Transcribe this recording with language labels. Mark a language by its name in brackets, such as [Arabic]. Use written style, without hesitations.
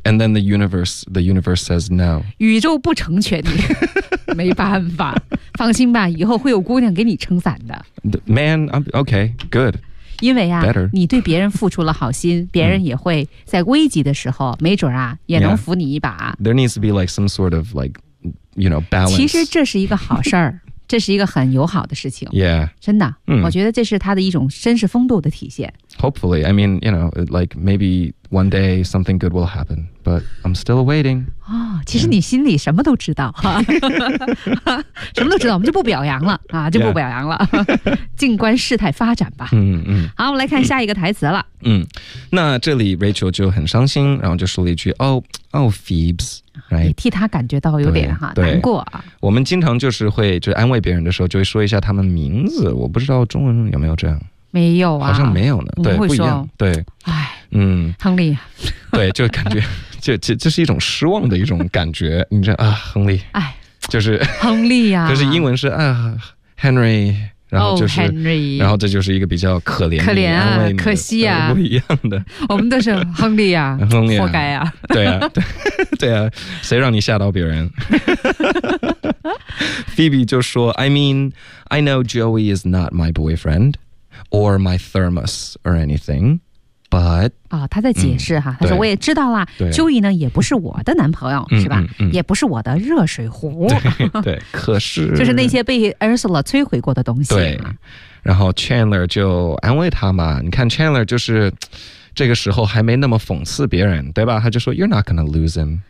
[English] yeah. And then the universe says no [Chinese] 宇宙不成全你没办法放心吧以后会有姑娘给你撑伞的 [English] Man okay good [Chinese] 因为啊、 [English] Better. [Chinese] 你对别人付出了好心别人也会在危急的时候没准啊也能扶你一把、 [English] yeah. There needs to be like some sort of like you know balance [Chinese] 其实这是一个好事儿这是一个很友好的事情 [English] yeah, [Chinese] 真的、嗯、我觉得这是他的一种绅士风度的体现 [English] Hopefully, I mean, you know, like maybe one day something good will happen But I'm still waiting、 [Chinese] 哦、其实你心里什么都知道、yeah. 什么都知道我们就不表扬了、啊、就不表扬了、 [English] yeah. [Chinese] 静观事态发展吧、嗯嗯、好我们来看下一个台词了、嗯、那这里 Rachel 就很伤心然后就说了一句 [English] Oh Phoebs Right. [Chinese] 你替他感觉到有点哈难过、啊、我们经常就是会就安慰别人的时候就会说一下他们名字我不知道中文有没有这样没有啊好像没有呢对不一样对唉嗯亨利对就感觉就是一种失望的一种感觉你这啊亨利唉就是亨利啊可是英文是啊 Henry然后就是、 Henry、然后这就是一个比较可怜可怜啊可惜啊不一样的我们都是亨利啊亨利啊活该啊对啊对啊谁让你吓到别人 Phoebe 就说 [English] I mean, I know Joey is not my boyfriend or my thermos or anything. But、 [Chinese] 哦、他在解释哈、嗯、他说我也知道啦 Joey 呢也不是我的男朋友、嗯、是吧、嗯嗯、也不是我的热水壶对可是就是那些被 Ursula 摧毁过的东西对然后 Chandler 就安慰他嘛你看 Chandler 就是这个时候还没那么讽刺别人对吧他就说 [English] You're not gonna lose him